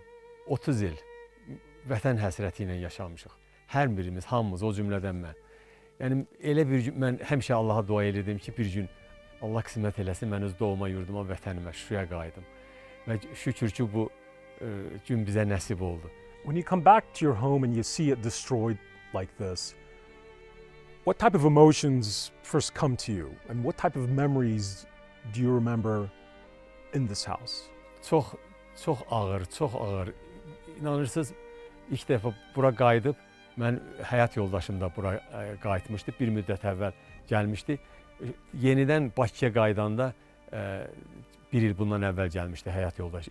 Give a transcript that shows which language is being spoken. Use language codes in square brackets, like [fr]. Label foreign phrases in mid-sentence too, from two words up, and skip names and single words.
[az] 30 il vətən həsrəti ilə yaşamışıq. Hər birimiz, hamımız, o cümlədən mən. Yəni elə bir gün mən həmişə Allaha dua edirdim ki, bir gün Allah qismət eləsin mən öz doğma yurduma, vətənimə, Şuşaya qayıdım. Və şükür ki bu gün bizə nəsib oldu. [en] When you come back to your home and you see it destroyed like this, what type of emotions first come to you, and what type of memories do you remember in this house? [az] Çox ağır, çox ağır. İnanırsınız, ilk dəfə bura qayıdıb, mən həyat yoldaşım da bura qayıtmışdı, bir müddət əvvəl gəlmişdi. Yenidən Bakıya qaydanda bir il bundan əvvəl gəlmişdi həyat yoldaşı.